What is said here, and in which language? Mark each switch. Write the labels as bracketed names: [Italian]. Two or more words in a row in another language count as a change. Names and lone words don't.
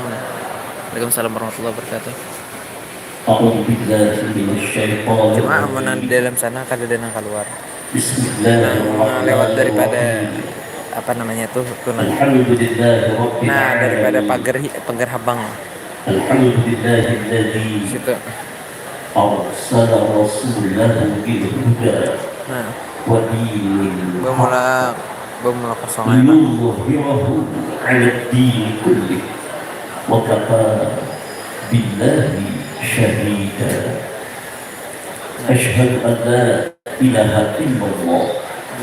[Arabic] وعليكم السلام ورحمة الله وبركاته. [Banjar] Cuma amun di dalam sana kada ada yang keluar lewat daripada apa namanya tuh tunang daripada pagar habang situ. [Arabic] أرسل رسوله بالهدى ودين بملا kosongan ليظهره على الدين كله وكفى بالله شهيدا أشهد أن لا إله إلا الله